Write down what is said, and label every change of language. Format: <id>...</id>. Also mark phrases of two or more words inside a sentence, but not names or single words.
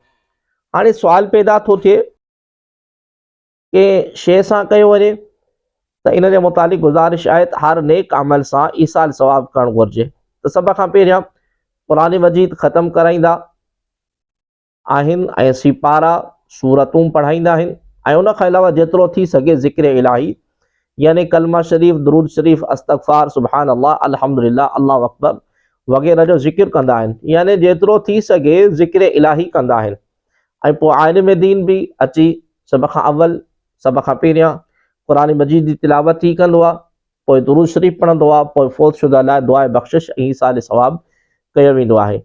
<sd>हाणे सुवाल पैदा थो थिए के शइ सां कयो वञे, त इन जे मुतालिक़ गुज़ारिश आहे त हर नेक अमल सां ईसाल सवाब करणु घुरिजे। त सभ खां पहिरियां क़ुरान मजीद ख़तमु कराईंदा आहिनि ऐं सिपारा सूरतूं पढ़ाईंदा आहिनि, ऐं उन खां अलावा जेतिरो थी सघे ज़िक्र इलाही यानी कलमा शरीफ़, दुरूद शरीफ़, अस्तग़फ़ार,</sd> <ar>سبحان الله، الحمد لله، الله أكبر</ar> <sd>वग़ैरह जो ज़िक्र कंदा आहिनि। यानी जेतिरो थी सघे ज़िक्र इलाही कंदा आहिनि। ऐं पोइ आलिम दीन बि अची सभ खां अव्वल, सभ खां पहिरियां क़ुरान मजीद जी तिलावत ई कंदो आहे, पोइ दुरूद शरीफ़ पढ़ंदो आहे, पोइ फ़ौतशुदा लाइ दुआ बख़्शिश ऐं ईसाल सवाब कयो वेंदो आहे।</sd>